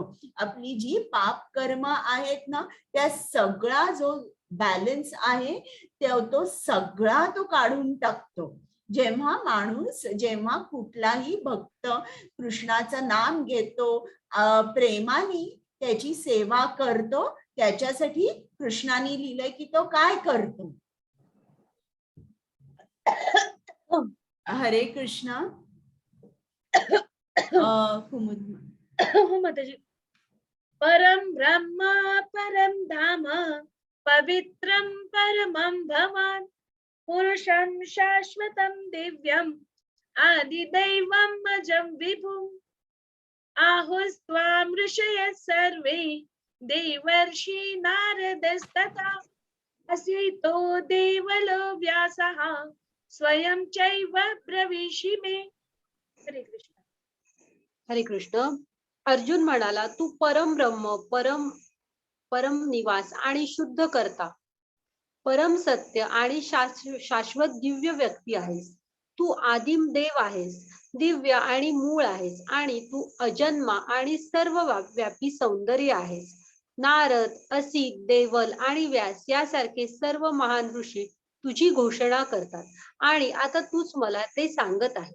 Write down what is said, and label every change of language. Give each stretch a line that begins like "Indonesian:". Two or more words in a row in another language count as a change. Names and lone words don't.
Marathi: आपली जी पाप कर्म आहेत ना त्या सगळा जो बॅलन्स आहे तो सगळा तो काढून टाकतो. जेव्हा कुठलाही भक्त कृष्णाचं नाम घेतो, प्रेमाने त्याची सेवा करतो, त्याच्यासाठी कृष्णाने लिहिलंय की तो काय करतो. हरे कृष्ण.
Sanskrit: परम ब्रह्म परम धाम पवित्रम परमं भवान पुरुषं शाश्वतं दिव्यम् आदिदैवम् अजं विभुम् आहुस्त्वां ऋषयः सर्वे देवर्षि नारदस्तथा असितो देवलो व्यासः स्वयं चैव ब्रवीषि मे.
Marathi: हरे कृष्ण. हरे कृष्ण. अर्जुन म्हणाला, तू परम ब्रह्म, परम निवास आणि शुद्ध करता, परम सत्य आणि शाश्वत दिव्य व्यक्ती आहेस. तू आदिम देव आहेस, दिव्य आणि मूळ आहेस आणि तू अजन्मा आणि सर्व व्यापी सौंदर्य आहेस. नारद, असित, देवल आणि व्यास यासारखे सर्व महान ऋषी तुझी घोषणा करतात आणि आता तूच मला ते सांगत आहे.